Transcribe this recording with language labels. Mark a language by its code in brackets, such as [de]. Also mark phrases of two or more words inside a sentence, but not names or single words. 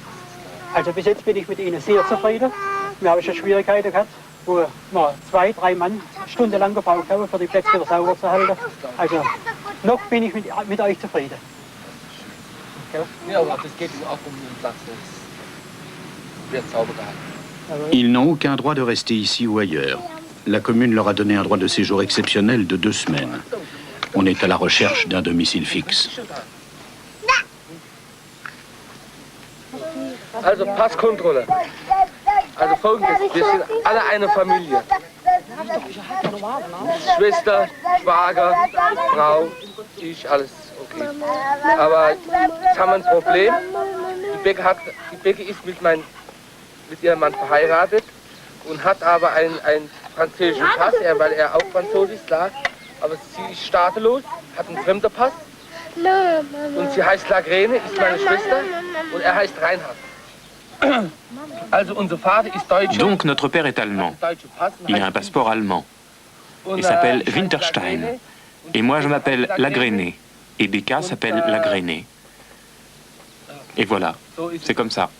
[de] Also bis jetzt bin ich mit Ihnen sehr zufrieden. Wir haben schon Schwierigkeiten gehabt, wo wir 2, 3 Mann stundenlang gebraucht haben, für die Plätze wieder sauber zu halten. Also noch bin ich mit euch zufrieden. Ja, aber das geht auch um den Platz, das wird sauber gehalten. [fr] Ils n'ont aucun droit de rester ici ou ailleurs. La commune leur a donné un droit de séjour exceptionnel de 2 semaines. On est à la recherche d'un domicile fixe. [de] Also Passkontrolle. Also folgendes, wir sind alle eine Familie. Schwester, Schwager, Frau, ich, alles okay. Aber jetzt haben wir ein Problem. Die Becke ist mit ihrem Mann verheiratet und hat aber einen französischen Pass, weil er auch Französisch sagt. Aber sie ist staatenlos, hat einen fremden Pass. Und sie heißt Lagrene, ist meine Schwester, und er heißt Reinhard. [fr] Donc notre père est allemand. Il a un passeport allemand. Il s'appelle Winterstein. Et moi je m'appelle Lagrene. Et Becca s'appelle Lagrene. Et voilà, c'est comme ça.